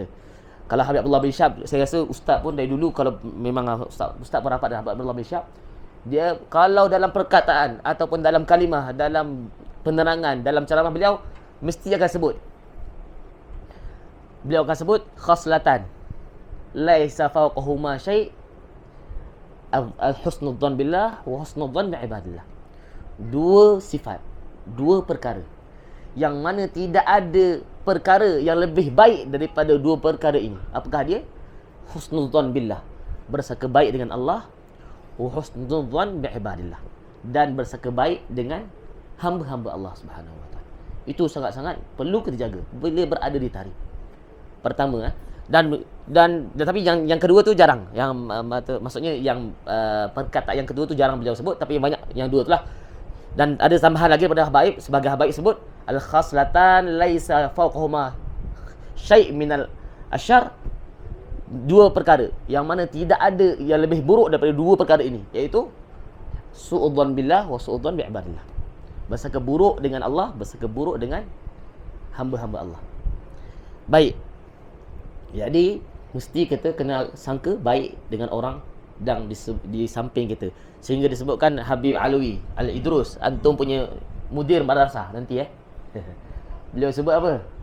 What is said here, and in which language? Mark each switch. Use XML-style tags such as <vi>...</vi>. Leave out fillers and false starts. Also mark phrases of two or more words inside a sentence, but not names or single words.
<ms>Kalau Habib Abdullah bin Syab, saya rasa ustaz pun dari dulu, kalau memang ustaz pun rapat dengan Habib Abdullah bin Syab, dia kalau dalam perkataan ataupun dalam kalimah, dalam penerangan, dalam ceramah beliau, mesti akan sebut, beliau akan sebut</ms> <ar>خصلتان ليس فوقهما شيء حسن الظن بالله وحسن الظن بعباد الله.</ar> <ms>Dua sifat, dua perkara yang mana tidak ada perkara yang lebih baik daripada dua perkara ini. Apakah dia?</ms> <ar>حسن الظن بالله,</ar> <ms>bersangka baik dengan Allah,</ms> <ar>وحسن الظن بعباد الله,</ar> <ms>dan bersangka baik dengan hamba-hamba Allah</ms> <ar>سبحانه وتعالى.</ar> <ms>Itu sangat-sangat perlu kita jaga bila berada di tarim. Pertama, dan tapi yang kedua tu jarang. Yang maksudnya yang perkataan yang kedua tu jarang beliau sebut, tapi yang banyak yang dua itulah. Dan ada tambahan lagi pada habaib, sebagai habaib sebut</ms> <ar>الخصلتان ليس فوقهما شيء من الشر.</ar> <ms>Dua perkara yang mana tidak ada yang lebih buruk daripada dua perkara ini, iaitu</ms> <ar>سوء الظن بالله وسوء الظن بعباد الله.</ar> <ms>Bersangka buruk dengan Allah, bersangka buruk dengan hamba-hamba Allah. Baik. Jadi mesti kita kena sangka baik dengan orang dan di samping kita. Sehingga disebutkan Habib Alawi Al-Idrus, antum punya mudir madrasah nanti beliau sebut apa?</ms>